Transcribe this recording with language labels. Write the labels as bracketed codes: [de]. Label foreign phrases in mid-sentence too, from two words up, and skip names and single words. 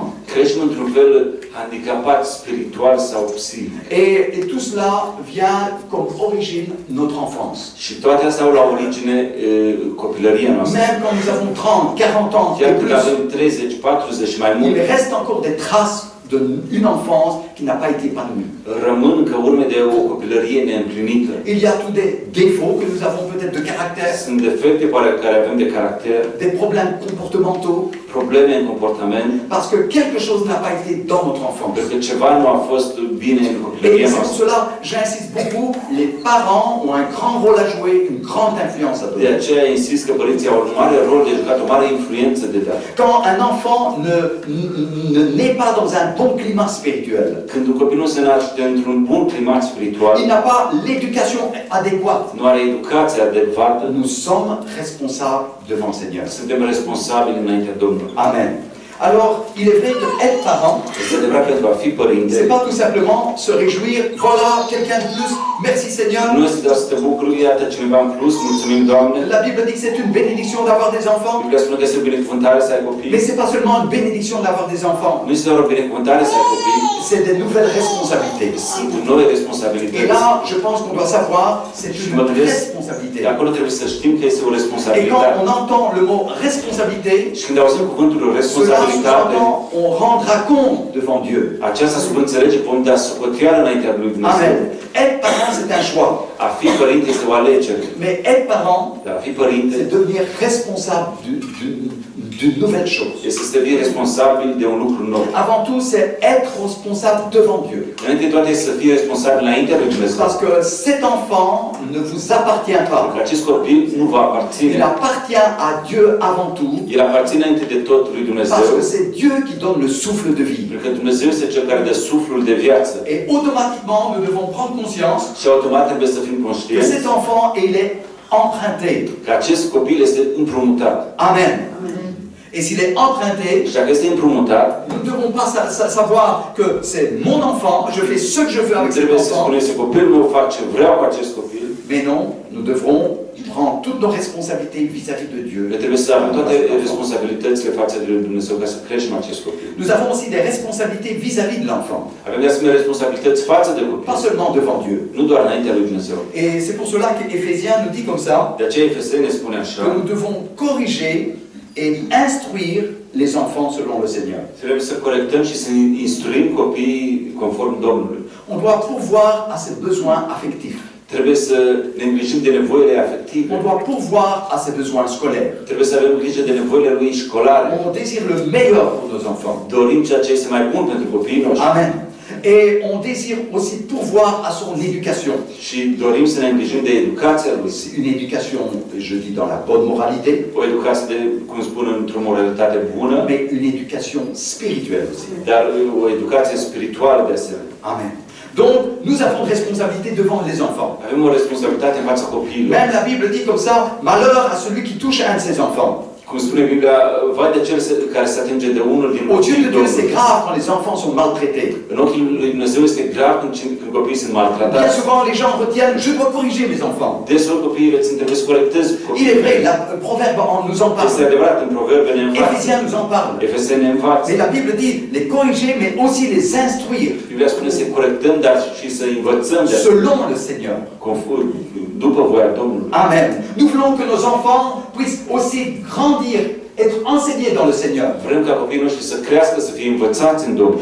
[ro] creștem într-un fel handicapat spiritual sau psihic. [fr] Et tout cela vient comme origine notre enfance. [ro] Și toate astea au la origine copilăria noastră. [fr] Même quand nous avons 30, 40 ans [ro] Chiar [fr] et [ro] când [fr] plus, [ro] avem 30, 40 și mai [fr] il [ro] mult, [fr] reste encore des traces d'une enfance qui n'a pas été épanouie. [ro] rămân încă urme de o copilărie neîmplinită. [fr] Il y a tous des défauts que nous avons peut-être de caractère, [ro] Sunt defecte care avem de caracter, [fr] des problèmes comportementaux, [ro] probleme în comportament, [fr] parce que quelque chose n'a pas été dans notre enfance. [ro] pentru că ceva nu a fost bine în [fr] Et [ro] copilăria [fr] c'est pour [ro] noastră. [fr] cela, j'insiste beaucoup, les parents ont un grand rôle à jouer, une grande influence à [ro] De [fr] donner. [ro] aceea insist că părinții au un mare rol de jucat, o mare influență de dat. [fr] Quand un enfant ne naît pas dans un bon climat spirituel, [ro] Când un copil nu se naște într-un bun climat spiritual, [fr] il n'a pas l'éducation adéquate, [ro] nu are educația adecvată, [fr] nous sommes responsables devant le Seigneur. [ro] suntem responsabili înaintea Domnului. Amen. [fr] Alors, il est vrai qu'être parent, [ro] Este adevărat pentru a fi părinte, [fr] c'est pas tout simplement se réjouir, voilà, quelqu'un de plus, merci Seigneur. [ro] nu este doar să te bucuri, iată cineva în plus, mulțumim Doamne. [fr] La Bible dit que c'est une bénédiction d'avoir des enfants, [ro] Biblia spune că este o binecuvântare să ai copii. [fr] mais c'est pas seulement une bénédiction d'avoir des enfants, [ro] Nu este doar o binecuvântare să ai copii, [fr] c'est des nouvelles responsabilités. [ro] sunt noi [fr] Et [ro] responsabilități. [fr] là, je pense qu'on doit savoir, c'est Je une [ro] me gândesc, [fr] responsabilité. [ro] de acolo trebuie să știm că este o [fr] Et quand [ro] responsabilitate. [fr] on entend le mot responsabilité, [ro] Și când auzim cuvântul [fr] cela [ro] responsabilitate, [fr] sous-entend, on rendra compte devant Dieu. [ro] aceasta subînțelege vom da socoteală înaintea lui Dumnezeu. Amen. [fr] Être parent, c'est un choix. [ro] A fi părinte este o alegere. [fr] Mais être parent, [ro] Dar a fi părinte [fr] c'est devenir responsable d'une nouvelle chose. [ro] este să devii responsabil de un lucru nou. [fr] Avant tout, c'est être responsable devant Dieu. [ro] Înainte de toate să fii responsabil înaintea lui Dumnezeu. [fr] Parce que cet enfant ne vous appartient pas. [ro] Că acest copil nu va aparține. [fr] Il appartient à Dieu avant tout. [ro] El aparține înainte de tot lui [fr] Parce [ro] Dumnezeu. [fr] que c'est Dieu qui donne le souffle de vie. [ro] Pentru că Dumnezeu este cel care dă suflul de viață. [fr] Et automatiquement, nous devons prendre conscience [ro] Și automat trebuie să fim [fr] que [ro] conștienți [fr] cet enfant, il est emprunté. [ro] că acest copil este împrumutat. [fr] Amen. Et s'il est emprunté, [ro] Și dacă este împrumutat, [fr] nous ne devons pas savoir que c'est mon enfant, je fais ce que je veux avec cet [ro] trebuie să [fr] enfant. [ro] spunem că copilul meu fac ce vreau cu acest copil. [fr] Mais non, nous devrons prendre toutes nos responsabilités vis-à-vis de Dieu. [ro] Noi trebuie să avem toate responsabilitățile față de Dumnezeu ca să creștem acest copil. [fr] Nous avons aussi des responsabilités vis-à-vis de l'enfant, [ro] Avem de asemenea responsabilități față de [fr] pas [ro] copil, [fr] seulement devant Dieu. [ro] nu doar înaintea lui Dumnezeu. [fr] Et c'est pour cela qu'Éphésiens nous dit comme ça, [ro] De aceea Efeseni ne spune așa, [fr] que nous devons corriger et instruire les enfants selon le Seigneur. [ro] trebuie să corectăm și să instruim copiii conform Domnului. [fr] On doit pourvoir à ses besoins affectifs. [ro] Trebuie să ne îngrijim de nevoile afective. [fr] On doit pourvoir à ses besoins scolaires. [ro] Trebuie să avem grijă de nevoile lui școlare. [fr] On désire le meilleur pour nos enfants. [ro] Dorim ceea ce este mai bun pentru copiii noștri. Amen. [fr] Et on désire aussi pourvoir à son éducation. [ro] Și dorim să ne îngrijim de educația lui. [fr] Une éducation, je dis, dans la bonne moralité, [ro] O educație, de, cum spun, într-o moralitate bună, [fr] mais une éducation spirituelle aussi. [ro] dar o educație spirituală de asemenea. Amen. [fr] Donc, nous avons une responsabilité devant les enfants. [ro] Avem o responsabilitate în fața copiilor. [fr] Même la Bible dit comme ça, malheur à celui qui touche un de ses enfants. [ro] Cum spune Biblia, vai de cel care se atinge de unul din [fr] Aux yeux de Dieu, c'est [ro] Domnului. [fr] grave quand les enfants sont maltraités. [ro] În ochii lui Dumnezeu este grav când copiii sunt [fr] Bien [ro] maltratați. [fr] souvent, les gens retiennent, je dois corriger mes enfants. [ro] Deseori copiii îți trebuie să corectezi [fr] Il est [ro] copiii. [fr] vrai, le proverbe nous en [ro] Este [fr] parle. [ro] adevărat, în proverbe ne învață. [fr] Éphésiens nous en parle. [ro] Efeseni ne învață. [fr] Mais la Bible dit les corriger, mais aussi les instruire [ro] Biblia spune să corectăm, dar și să învățăm de [fr] selon le Seigneur. [ro] după voia Domnului. Amen. [fr] Nous voulons que nos enfants puissent aussi grandir, être enseignés dans le Seigneur. [ro] Vrem ca copiii noștri să crească, să fie învățați în Domnul.